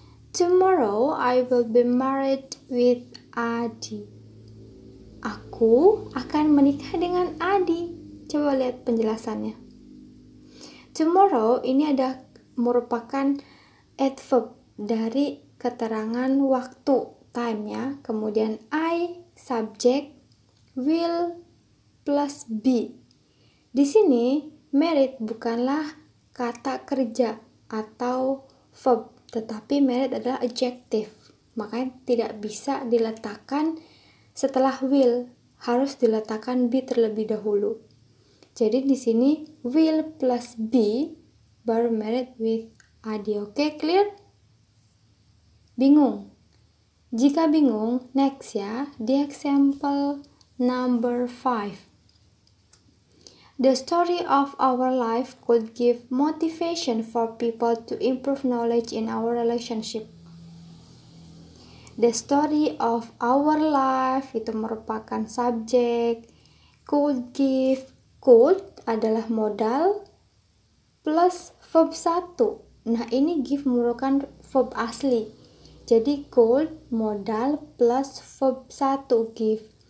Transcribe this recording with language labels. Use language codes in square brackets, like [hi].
[en] Tomorrow I will be married with Adi. [id] Aku akan menikah dengan Adi. Coba lihat penjelasannya. Tomorrow ini merupakan adverb dari keterangan waktu, time ya. Kemudian I, subject, will plus be. Di sini married bukanlah kata kerja atau verb, tetapi married adalah adjective. Makanya tidak bisa diletakkan setelah will, harus diletakkan be terlebih dahulu. Jadi di sini will plus be baru married with Adi. Oke, clear? Bingung? Jika bingung, next ya, di example number 5. [en] The story of our life could give motivation for people to improve knowledge in our relationship. The story of our life [id] itu merupakan subjek. Could give, could adalah modal plus verb 1. Nah, ini give merupakan verb asli. Jadi could modal plus verb 1 give.